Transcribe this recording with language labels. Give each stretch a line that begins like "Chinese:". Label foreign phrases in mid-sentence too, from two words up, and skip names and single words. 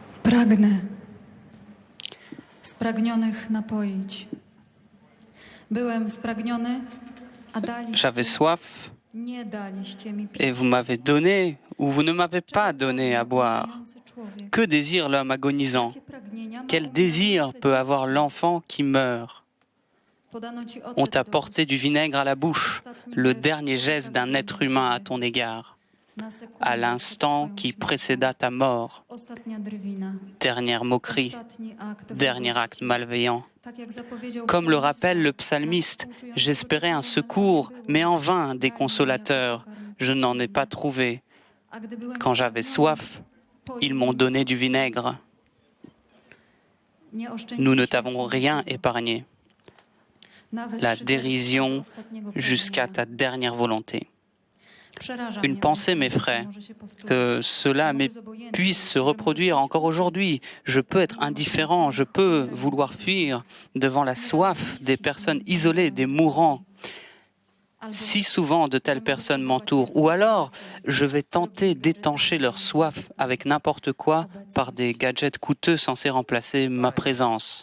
Polish: Pragnę spragnionych napoić. Byłem spragniony, a daliście,
French: J'avais soif
Polish: nie daliście mi pić.
French: et vous m'avez donné ou vous ne m'avez pas donné à boire. Que désire l'homme agonisant? Quel désir peut avoir l'enfant qui meurt? On t'a porté du vinaigre à la bouche, le dernier geste d'un être humain à ton égard, à l'instant qui précéda ta mort.
Polish: Ostatnia drwina.
French: Dernière moquerie,
Polish: Ostatni akt
French: dernier acte malveillant.
Polish: Tak jak zapowiedział
French: Comme le
Polish: psalmista,
French: rappelle le psalmiste, j'espérais un secours, mais en vain des consolateurs. Je n'en ai pas trouvé.
Polish: a gdy byłem
French: Quand j'avais soif, ils m'ont donné du vinaigre.
Polish: nie oszczędziliście
French: Nous ne t'avons
Polish: niczego.
French: rien épargné.
Polish: Nawet
French: La
Polish: szyderstwo z
French: dérision
Polish: ostatniego
French: jusqu'à
Polish: pragnienia.
French: ta dernière volonté.
Polish: Przeraża
French: Une
Polish: mnie,
French: pensée
Polish: że
French: m'effraie,
Polish: może się powtórzyć.
French: que cela puisse se reproduire encore aujourd'hui. Je peux être indifférent, je peux vouloir fuir devant la soif des personnes isolées, des mourants. Si souvent de telles personnes m'entourent, ou alors je vais tenter d'étancher leur soif avec n'importe quoi par des gadgets coûteux censés remplacer ma présence.